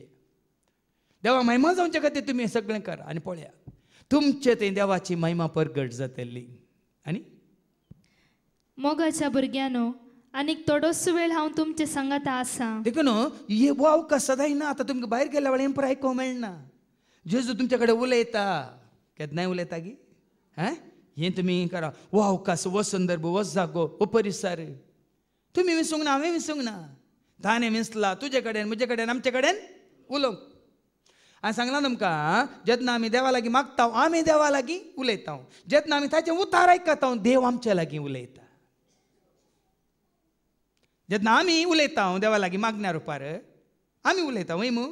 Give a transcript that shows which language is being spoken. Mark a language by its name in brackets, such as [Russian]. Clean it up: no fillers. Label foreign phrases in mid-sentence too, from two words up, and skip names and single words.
[Konkani] देवा महिमा जावचे खातीर तुमी सगळें करा आनी पळया तुमचे थंय देवाची महिमा परगट जातली. आनी मोगाच्या भुरग्यानो आनीक थोडोस वेळ हांव तुमचे सांगात आसा. देखून हे वाव सदां ना. आतां तुमकां भायर गेल्या वेळार हें आयकोंक मेळना. जेजू तुमचे कडेन उलयता केन्नाय उलयता गी हें तुमी करा. वो अवकाश, वो संदर्भ, वो जागो, वो परिसर तुमी विसरूंक ना, हांवें विसरूंक ना. ताणें विसला तुजे कडेन, म्हजे कडेन, आमचे कडेन उलोवंक. हांवें सांगलां तुमकां, जेन्ना आमी देवा लागीं मागता आमी देवा लागीं उलयता. जेन्ना आमी ताचें उतार आयकता देव आमचे लागीं उलयता. जेन्ना आमी उलयता देवा लागीं मागण्या रुपार आमी उलयता वय मू.